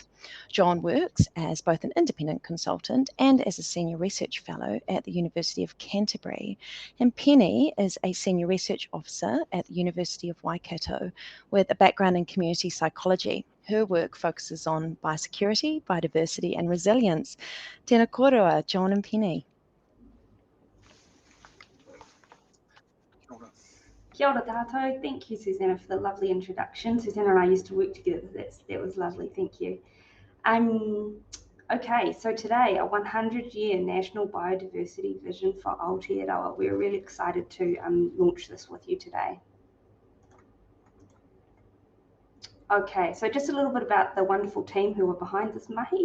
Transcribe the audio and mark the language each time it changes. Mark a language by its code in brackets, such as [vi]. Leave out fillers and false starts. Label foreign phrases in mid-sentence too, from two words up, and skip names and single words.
[en] John works as both an independent consultant and as a senior research fellow at the University of Canterbury. And Penny is a senior research officer at the University of Waikato with a background in community psychology. Her work focuses on biosecurity, biodiversity and resilience. [mi] Tēnā koroa, John and Penny. Kia ora tātou. [en] Thank you, Susanna, for the lovely introduction. Susanna and I used to work together. That was lovely. Thank you. Okay, so today, a 100-year National Biodiversity Vision for Aotearoa. We're really excited to launch this with you today. Okay, so just a little bit about the wonderful team who are behind this mahi.